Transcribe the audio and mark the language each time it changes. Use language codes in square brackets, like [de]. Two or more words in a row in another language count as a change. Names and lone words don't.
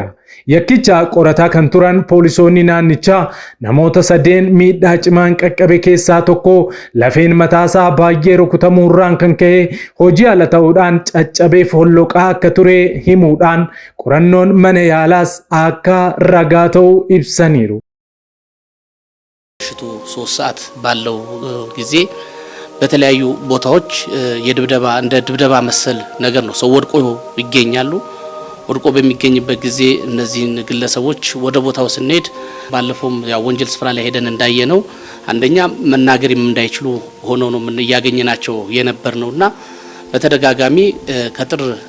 [om] Yakkicha qorataa kan turan poolisoonni naannichaa namoota 3 miidhaa cimaan qaqqabe keessaa tokko lafeen mataasaa baay'ee rukutamuurraan kan ka'e hojii ala ta'uudhaan caccabee folloqaa akka ture himuudhaan qorannoon mana yaalaas akka ragaa ta'uu ibsaniiru. [am] ሽቱ 3 ሰዓት ባለው ጊዜ በተለያዩ ቦታዎች የድብደባ እንደ ድብደባ መሰል ነገር ነው ሰው ወድቆ ይገኛሉ። ወድቆ በሚገኝበት ጊዜ እነዚህን ግለሰቦች ወደ ቦታው ስንሄድ ባለፈው ያው ወንጀል ስፍራ ላይ ሄደን እንዳየነው አንደኛ መናገርም እንዳይችሉ ሆኖ ነው ምን ያገኘናቸው የነበርነውና በተደጋጋሚ ከጥር